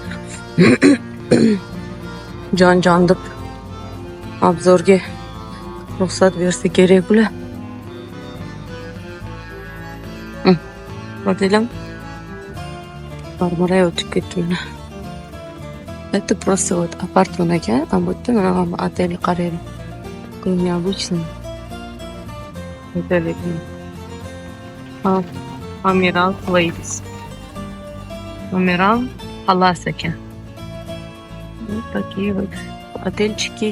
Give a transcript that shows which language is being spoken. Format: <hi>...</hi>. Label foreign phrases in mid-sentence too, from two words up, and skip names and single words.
<uz>Jon deb obzorga ruxsat bersa kerak bular. Bakayım. Marmara'ya o'tib ketdim.</uz> <ru>Это просто вот апартман ekan. А</ru> <uz>bu yerda mana</uz> <ru>отель qarang. Необычно. Отель. Amiral Place.</ru> <uz>Amiral Palace ekan.</uz> <ru>Вот такие вот отельчики.</ru>